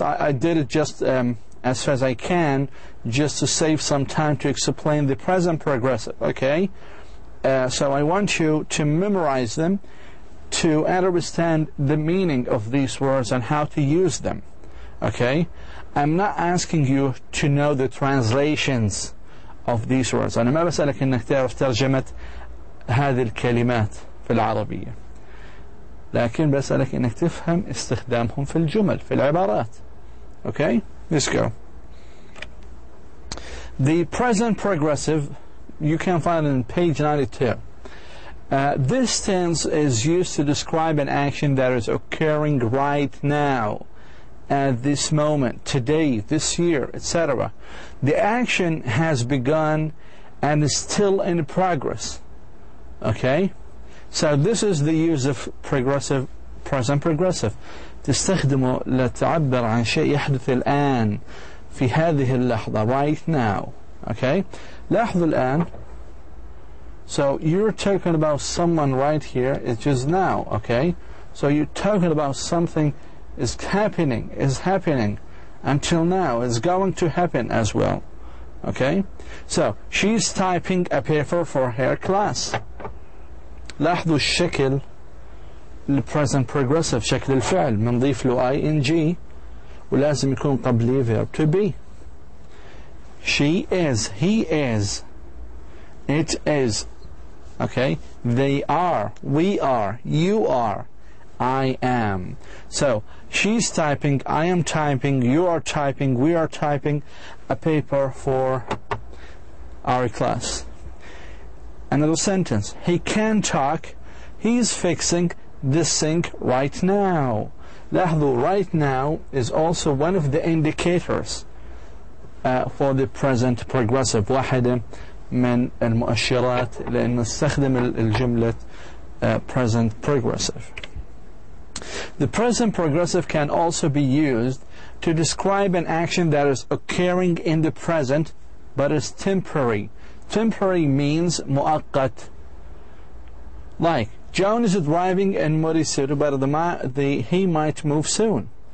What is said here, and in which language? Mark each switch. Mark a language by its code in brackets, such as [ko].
[en] I did it just as fast as I can, just to save some time to explain the present progressive, okay? So I want you to memorize them, to understand the meaning of these words and how to use them, okay? I'm not asking you to know the translations of these words. [ar] أنا ما بسألك إنك تعرف ترجمة هذه الكلمات في العربية، لكن بسألك إنك تفهم استخدامهم في الجمل، في العبارات. [en] Okay? Let's go. The present progressive, you can find it in page 92. This tense is used to describe an action that is occurring right now, at this moment, today, this year, etc. The action has begun and is still in progress. Okay? So this is the use of progressive, present progressive. [ar] تستخدمه لتعبر عن شيء يحدث الآن في هذه اللحظة, [en] right now. Okay? [ar] لاحظوا الآن. [en] So you're talking about someone right here, it's just now. Okay? So you're talking about something is happening until now, is going to happen as well. Okay? So she's typing a paper for her class. [ar] لاحظوا الشكل البريزنت بروجريسيف، شكل الفعل بنضيف له ing ولازم يكون قبليه verb to be. [en] She is, he is, it is, okay? They are, we are, you are, I am. So she's typing, I am typing, you are typing, we are typing a paper for our class. Another sentence. He can talk. He's fixing this sink right now. [ar] لاحظوا, [en] right now is also one of the indicators for the present progressive. [ar] واحدة من المؤشرات لأنه نستخدم الجملة present progressive. [en] The present progressive can also be used to describe an action that is occurring in the present but is temporary. Temporary means [ar] مؤقت. [en] Like Joan is driving in Mauricio, but he might move soon.